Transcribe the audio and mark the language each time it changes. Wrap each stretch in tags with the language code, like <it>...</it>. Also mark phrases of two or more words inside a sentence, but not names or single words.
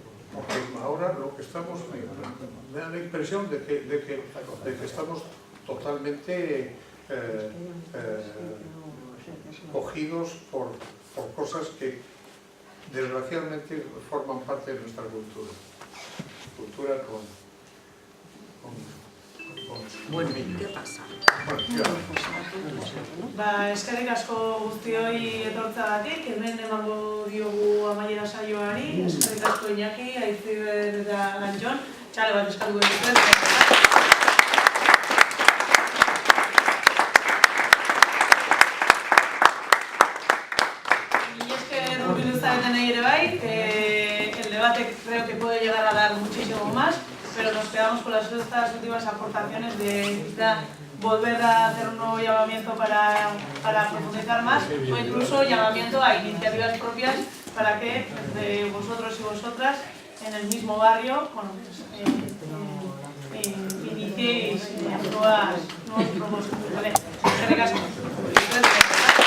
<es>Porque ahora lo que estamos, me da la impresión de que estamos totalmente cogidos por cosas que desgraciadamente forman parte de nuestra cultura. Cultura Bueno, ¿y qué pasa?</es> <eu>Eskerrik asko guztioi etortzagatik, hemen emango diogu amaiera saioari, eskerrik asko Iñaki, Aitziber eta Lantxon, txale bat eskatuko dituen.</eu> <es>Y es que Rubén</es> <eu>ere bai,</eu> <es>el debate creo que puede llegar a dar muchísimo más, pero nos quedamos con estas últimas aportaciones de quizá volver a hacer un nuevo llamamiento para profundizar más, o incluso llamamiento a iniciativas propias para que entre vosotros y vosotras en el mismo barrio, bueno, pues, iniciéis nuevos propósitos. Vale,</es> <eu>eskerrik asko.</eu>